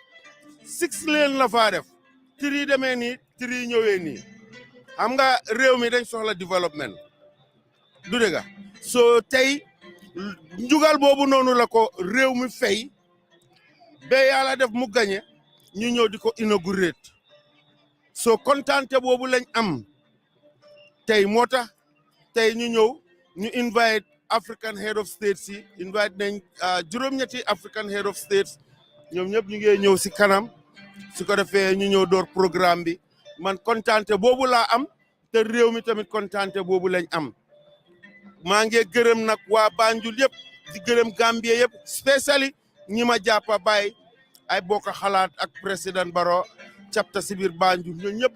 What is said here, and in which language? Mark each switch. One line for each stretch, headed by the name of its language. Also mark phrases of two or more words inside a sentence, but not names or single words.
Wolof: 6 lane la faa def 3 demee nii 3 ñëwee nii xam nga réew mi dañ soxla développement du dëgg soo tey njugal boobu noonu la ko réew mi fay ba yàlla def mu gañe ñu ñëw di ko inauguré soo kontaante boobu lañ am tey moo tax tey ñu ñëw ñu invite
English: African head of states
Wolof: yi invite nañ juróom-ñetti
English: African head of states
Wolof: ñoom ñëpp ñu ngi ñëw si kanam su ko defee ñu ñëw door programme bi man kontaante boobu laa am te réew mi tamit kontaante boobu lañ am maa ngi gërëm nag waa Banjul yëpp di gërëm Gambie yëpp spécially ñi ma jàppa bàyyi ay bokk xalaat ak président Barrow capta si biir Banjul ñoom ñëpp